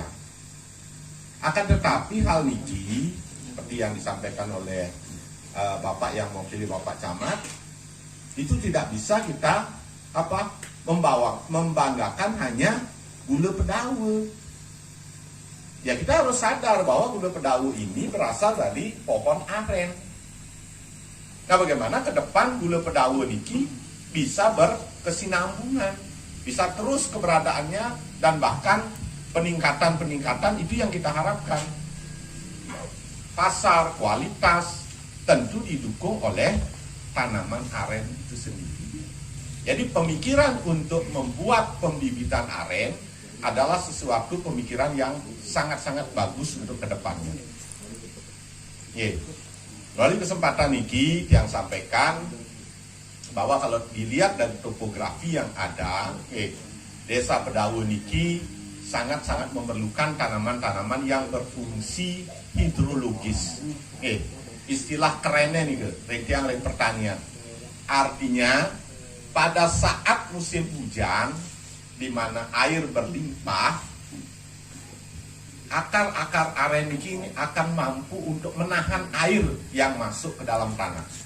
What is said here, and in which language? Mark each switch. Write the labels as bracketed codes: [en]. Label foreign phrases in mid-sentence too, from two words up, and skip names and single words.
[id] Akan tetapi hal niki seperti yang disampaikan oleh Bapak yang mewakili Bapak Camat, itu tidak bisa kita membanggakan hanya gula pedawe. Ya kita harus sadar bahwa gula pedawe ini berasal dari pohon aren. Nah bagaimana ke depan gula pedawe niki bisa berkesinambungan, bisa terus keberadaannya dan bahkan peningkatan itu yang kita harapkan. Pasar, kualitas tentu didukung oleh tanaman aren itu sendiri. Jadi pemikiran untuk membuat pembibitan aren adalah sesuatu pemikiran yang sangat-sangat bagus untuk kedepannya. Melalui kesempatan ini yang sampaikan bahwa kalau dilihat dari topografi yang ada, desa Pedawe niki sangat-sangat memerlukan tanaman-tanaman yang berfungsi hidrologis. Istilah kerennya nih ring pertanian. Artinya pada saat musim hujan di mana air berlimpah, akar-akar aren ini akan mampu untuk menahan air yang masuk ke dalam tanah.